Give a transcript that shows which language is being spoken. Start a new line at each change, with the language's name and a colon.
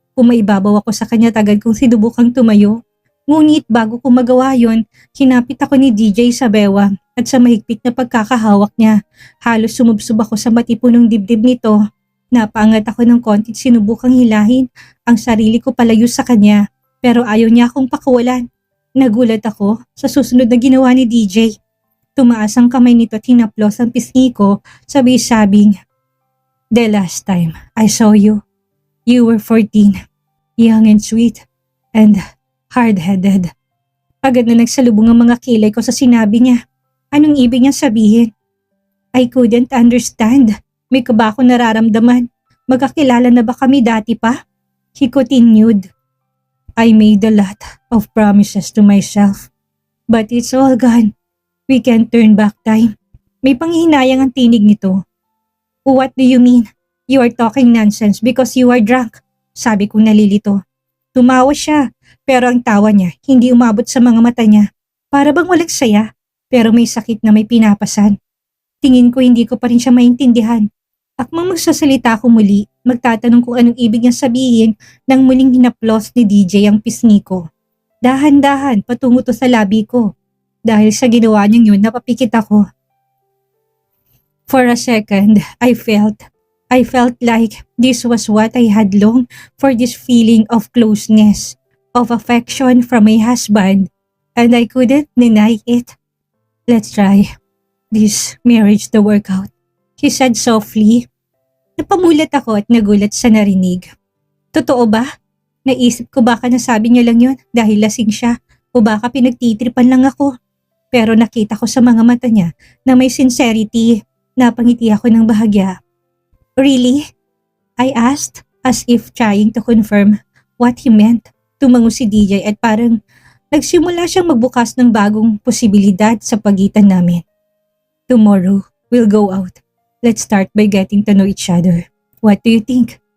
Filipino: Umaibabaw ako sa kanya tagad kong sinubukang tumayo. Ngunit bago ko magawa yon, kinapit ako ni DJ sa bewang at sa mahigpit na pagkakahawak niya. Halos sumubsob ako sa matipunong dibdib nito. Napaangat ako ng konti at sinubukang hilahin ang sarili ko palayo sa kanya. Pero ayaw niya akong pakawalan. Nagulat ako sa susunod na ginawa ni DJ. Tumaas ang kamay nito at hinaplos ang pisngi ko, sabing,
English: The last time I saw you, you were 14, young and sweet, and hard-headed.
Filipino: Agad na nagsalubong ang mga kilay ko sa sinabi niya. Anong ibig niyang sabihin?
English: I couldn't understand.
Filipino: May kaba ako nararamdaman. Magkakilala na ba kami dati pa?
English: He continued. I made a lot of promises to myself. But it's all gone. We can't turn back time.
Filipino: May panghihinayang ang tinig nito.
English: What do you mean? You are talking nonsense because you are drunk.
Filipino: Sabi kong nalilito. Tumawa siya, pero ang tawa niya hindi umabot sa mga mata niya. Para bang walang saya, pero may sakit na may pinapasan. Tingin ko hindi ko pa rin siya maintindihan. Akmang magsasalita ako muli, magtatanong kung anong ibig niyang sabihin nang muling hinaplos ni DJ ang pisngi ko. Dahan-dahan patungo to sa labi ko. Dahil sa ginawa niyang yun, napapikit ako.
English: For a second, I felt like this was what I had longed for, this feeling of closeness, of affection from my husband, and I couldn't deny it. Let's try this marriage to work out, he said softly.
Filipino: Napamulat ako at nagulat sa narinig. Totoo ba? Naisip ko baka nasabi niya lang yun dahil lasing siya o baka pinagtitripan lang ako. Pero nakita ko sa mga mata niya na may sincerity. Napangiti ako ng bahagya.
English: Really? I asked as if trying to confirm what he meant.
Filipino: Tumango si DJ at parang nagsimula siyang magbukas ng bagong posibilidad sa pagitan namin.
English: Tomorrow, we'll go out. Let's start by getting to know each other. What do you think?